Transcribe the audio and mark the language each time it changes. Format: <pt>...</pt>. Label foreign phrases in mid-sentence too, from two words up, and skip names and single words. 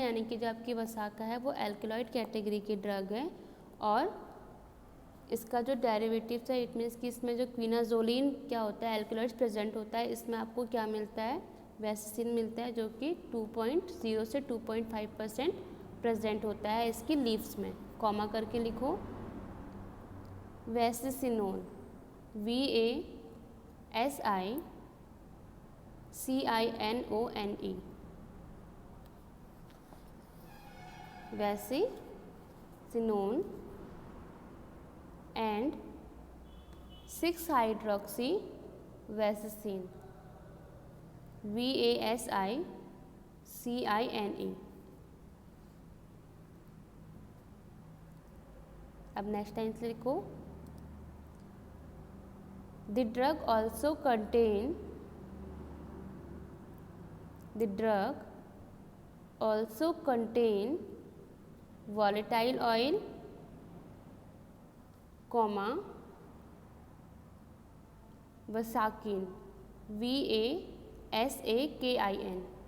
<hi>यानी कि जो आपकी वसाका है वो</hi> <en>alkaloid category</en> <hi>की ड्रग है, और इसका जो डेरिवेटिव्स है,</hi> <en>it means</en> <hi>कि इसमें जो क्विनाजोलिन क्या होता है, एल्केलॉइड्स प्रेजेंट होता है, इसमें आपको क्या मिलता है, वैसेसिन मिलता है, जो कि 2.0 से 2.5% प्रेजेंट होता है इसकी लीव्स में। कॉमा करके लिखो,</hi> <en>वैसेसिनोन, VASICINONE, वैसेसिनोन and 6-hydroxyvasicine, VASICINE।</en> <hi>अब नेक्स्ट लाइन से लिखो,</hi> <en>the drug also contain volatile oil, वसाकिन, VASAKIN।</en>